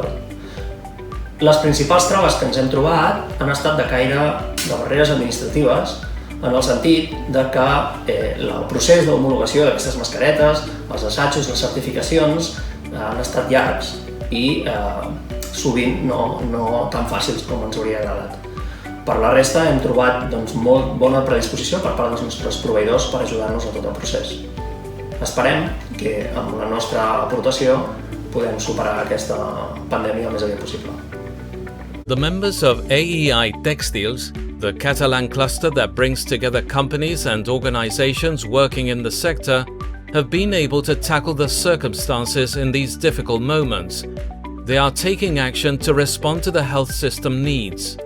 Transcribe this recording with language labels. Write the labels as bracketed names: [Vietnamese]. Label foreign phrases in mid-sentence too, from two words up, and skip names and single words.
[Catalan] Les principals traves que ens hem trobat han estat de caire de barreres administratives, en el sentit de que el procés d'homologació d'aquestes mascaretes, els assajos, les certificacions, han estat llargs i sovint no tan fàcils com ens hauria agradat. Per la resta hem trobat molt bona predisposició per part dels nostres proveïdors per ajudar-nos a tot el procés. Esperem que amb la nostra aportació podem superar aquesta pandèmia el més aviat possible. [English] The members of AEI Textiles, the Catalan cluster that brings together companies and organizations working in the sector, have been able to tackle the circumstances in these difficult moments. They are taking action to respond to the health system needs.